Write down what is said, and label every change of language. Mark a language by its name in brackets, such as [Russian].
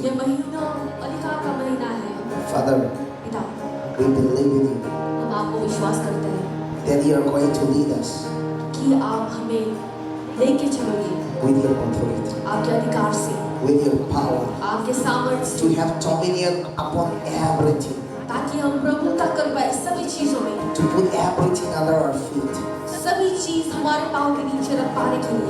[Hindi] ये महीना अधिकार का महीना है। [English] Father, [Hindi] पिता, [English] we believe in you [Hindi] हम आपको विश्वास करते हैं [English] that you are going to lead us [Hindi] कि आप हमें लेके चलोगे [English] with your authority, [Hindi] आपके अधिकार से, [English] with your power, [Hindi] आपके सामर्थ्य से, [English] to have dominion upon everything, [Hindi] ताकि हम प्रभुता कर पाए सभी चीजों में, [English] to put everything under our feet. [Hindi] सभी चीज हमारे पाँव के नीचे रख पाने के लिए।